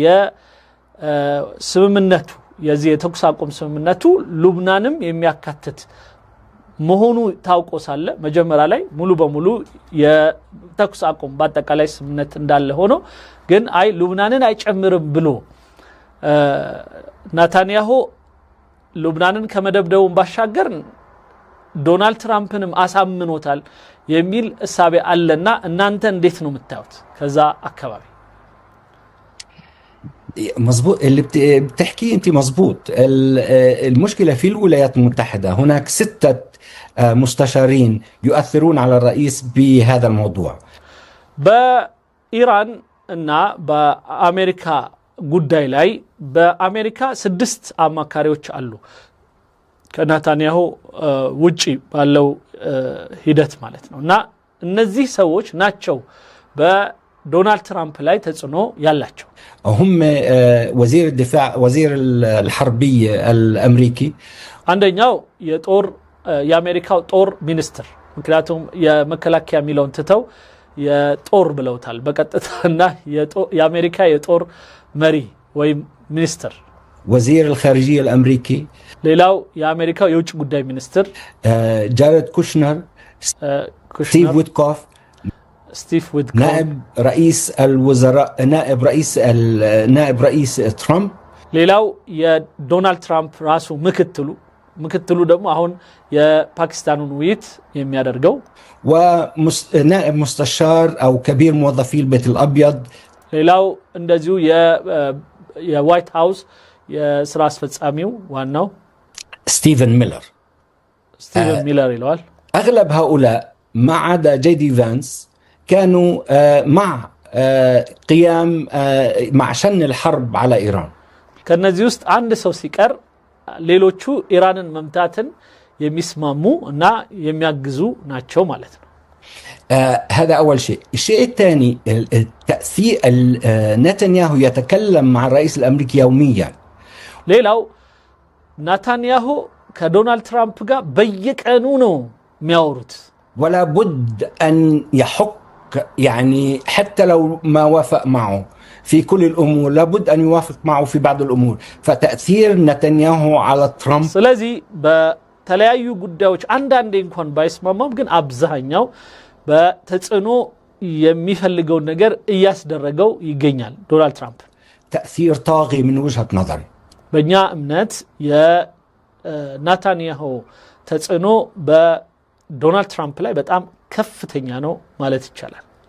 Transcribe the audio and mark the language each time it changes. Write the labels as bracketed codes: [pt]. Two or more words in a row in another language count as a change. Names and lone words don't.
[am] የስምምነቱ የዚህ የተኩስ አቁም ስምምነቱ ሉብናንም የሚያካትት መሆኑ ታውቆ ሳለ መጀመሪያ ላይ ሙሉ በሙሉ የተኩስ አቁም በአጠቃላይ ስምምነት እንዳለ ሆኖ ግን አይ ሉብናንን አይጨምርም ብሎ ናታንያሁ ሉብናንን ከመደብደቡን ባሻገር ዶናልድ ትራምፕንም አሳምኖታል የሚል እሳቤ አለና እናንተ እንዴት ነው የምታዩት ከዛ አካባቢ? [ar] مظبوط اللي بتحكيه انت مظبوط. المشكله في الولايات المتحده هناك 6 مستشارين يؤثرون على الرئيس بهذا الموضوع. [am] በኢራን እና በአሜሪካ ጉዳይ ላይ በአሜሪካ 6 አማካሪዎች አሉ ከናታንያሁ ውጪ ባለው ሂደት ማለት ነው። እና እነዚህ ሰዎች ናቸው በዶናልድ ትራምፕ ላይ ተጽዕኖ ያላቸው። [ar] هم وزير الدفاع وزير الحربية الأمريكي [am] አንደኛው የአሜሪካው ጦር ሚኒስትር ምክንያቱም የመከላከያ ሚሊዮን ትተው የጦር ብለውታል በቀጥታና የአሜሪካ የጦር መሪ ወይም ሚኒስትር [ar] وزير الخارجية الأمريكي [am] ሌላው የአሜሪካው የውጭ ጉዳይ ሚኒስትር [ar] جاريد كوشنر ستيف ويتكوف نائب رئيس الوزراء نائب رئيس ترامب [am] ሌላው የዶናልድ ትራምፕ ራሱ ምክትሉ ደግሞ አሁን የፓኪስታኑን ውይይት የሚያደርገው [ar] ونائب مستشار أو كبير موظفي البيت الأبيض [am] ሌላው እንደዚሁ የዋይት ሃውስ የሥራ አስፈጻሚው ዋናው [ar] ستيفن ميلر [am] ይለዋል። [ar] أغلب هؤلاء ما عدا جيدي فانس كانوا مع قيام مع شن الحرب على إيران. [am] ከነዚህ ውስጥ አንድ ሰው ሲቀር ሌሎቹ ኢራንን መምታትን የሚስማሙ እና የሚያግዙ ናቸው ማለት ነው። [ar] هذا أول شيء. الشيء الثاني تأثير نتنياهو يتكلم مع الرئيس الأمريكي يوميا. [am] ሌላው ናታንያሁ ከዶናልድ ትራምፕ ጋር በየቀኑ ነው የሚያወሩት። [ar] ولا بد أن يحك يعني حتى لو ما وافق معه في كل الأمور لابد أن يوافق معه في بعض الأمور. فتأثير نتنياهو على ترامب [am] ስለዚህ በተለያዩ ጉዳዮች አንዳንዴ እንኳን ባይስማማም ግን አብዛኛው በተጽዕኖ የሚፈልገው ነገር እያስደረገው ይገኛል ዶናልድ ትራምፕ። [ar] تأثير طاغي من وجهة نظري. [am] በእኛ እምነት የናታንያሁ ተጽዕኖ በዶናልድ ትራምፕ ላይ በጣም ከፍተኛ ነው ማለት ይቻላል።